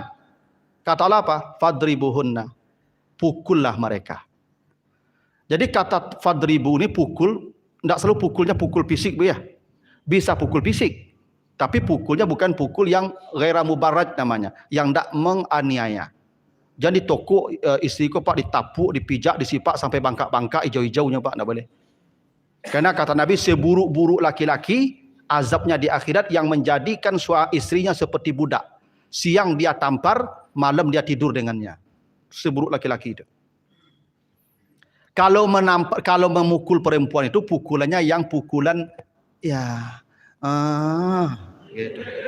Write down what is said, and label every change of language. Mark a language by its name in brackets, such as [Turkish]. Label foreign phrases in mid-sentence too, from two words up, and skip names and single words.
[Indonesian] Kata Allah apa? Fadribuhunna. Pukullah mereka. Jadi kata fadribu ni pukul, tidak selalu pukulnya pukul fisik ya. Bisa pukul fisik. Tapi pukulnya bukan pukul yang [Arabic] غير مبرح [Indonesian] namanya, yang tidak menganiaya. [Minangkabau] Jadi toko isteri ko Pak ditapuk, dipijak, disipak sampai bangkak-bangkak hijau-hijaunya Pak, tidak boleh. [Indonesian] Karena kata Nabi seburuk-buruk laki-laki azabnya di akhirat yang menjadikan istrinya seperti budak. Siang dia tampar, malam dia tidur dengannya. Seburuk laki-laki itu. Kalau memukul perempuan itu pukulannya yang pukulan ya gitu.